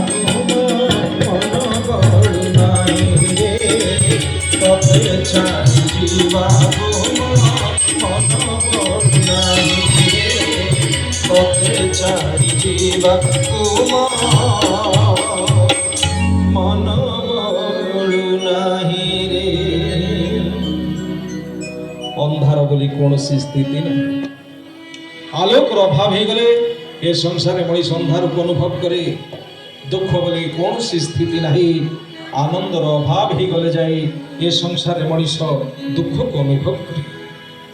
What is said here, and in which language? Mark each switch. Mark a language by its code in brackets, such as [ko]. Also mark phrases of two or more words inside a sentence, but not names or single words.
[spv] ଛାଡ଼ି ଜୀବା ମନ ବଡ଼ ନହିଁ ରେ ତତେ ଛାଡ଼ି ଜୀବା ମନ ବଡ଼ ନହିଁ ରେ [or] ଅନ୍ଧାର ବୋଲି କୌଣସି ସ୍ଥିତି ନାହିଁ। ଆଲୋକର ଅଭାବ ହେଇଗଲେ ଏ ସଂସାରରେ ମଣିଷ ଅନ୍ଧାରକୁ ଅନୁଭବ କରେ। ଦୁଃଖ ବୋଲି କୌଣସି ସ୍ଥିତି ନାହିଁ। ଆନନ୍ଦର ଅଭାବ ହେଇଗଲେ ଯାଇ ଏ ସଂସାରରେ ମଣିଷ ଦୁଃଖକୁ ଅନୁଭବ କରେ।